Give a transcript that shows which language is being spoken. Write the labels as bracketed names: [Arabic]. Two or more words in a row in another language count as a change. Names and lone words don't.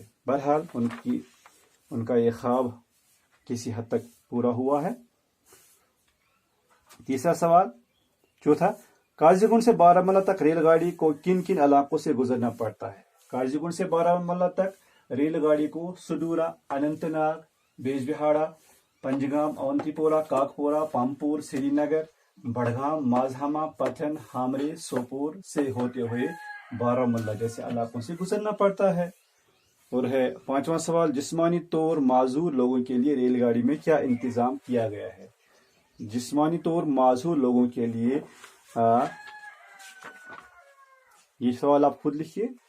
[Urdu] بہرحال ان کا یہ خواب کسی حد تک پورا ہوا ہے۔ تیسرا سوال، چوتھا، کاجی گنڈ سے بارہمولہ تک ریل گاڑی کو کن کن علاقوں سے گزرنا پڑتا ہے؟ کاجی گنڈ سے بارہمولہ تک ریل گاڑی کو سڈورا، اننت ناگ، بیج بہاڑا، پنجگام، اونتی پورہ، کاکپورہ، پامپور، سری نگر، بڑگام، مازہامہ، پٹن، ہامرے، سوپور سے ہوتے ہوئے بارہمولہ جیسے علاقوں سے گزرنا پڑتا ہے۔ اور ہے پانچواں سوال، جسمانی طور معذور لوگوں کے لیے ریل گاڑی میں کیا انتظام کیا گیا ہے؟ جسمانی طور معذور لوگوں کے لیے یہ سوال آپ خود لکھیے۔